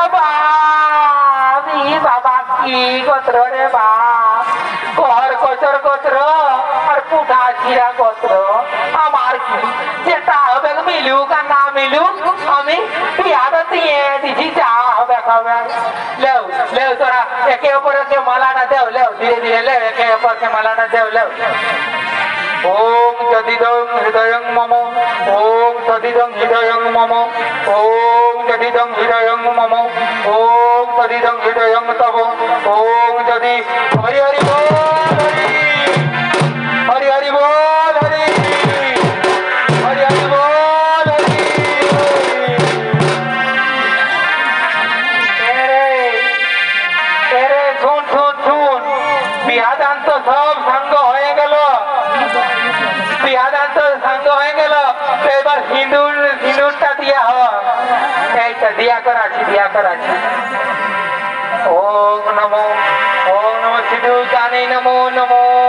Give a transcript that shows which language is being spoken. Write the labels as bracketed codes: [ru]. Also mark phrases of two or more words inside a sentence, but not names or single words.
[bn] বাবা কি গোত্র রে বাপ কর কচর গোত্র আর পুঠা ছিরা গোত্র আমার কি যেটা হবে মিলুক আর না মিলুক আমি বিয়াটা দিয়ে দিছি যা হবে খাবে লেও লেও তোরা একে অপরকে মালাটা দেও লেও ধীরে ধীরে লেও একে অপরকে মালাটা দেও লেও [sa] ओम तदिदं हृदयं मम ओम तदिदं हृदयं मम ओम तदिदं हृदयं मम ओम तदिदं हृदयं तव ओम [bn] যদি হরি হরি বল হরি হরি হরি বল হরি হরি হরি বল হরি এরে শুন শুন শুন বিহাদান তো সব সাঙ্গ হয়ে গেল বিহাদান তো সাঙ্গ হয়ে গেল এবার সিঁদুরটা দিয়া হওয়া এইটা দিয়া করাচ্ছি ওম নমো সিঁদুর জানি নমো নমো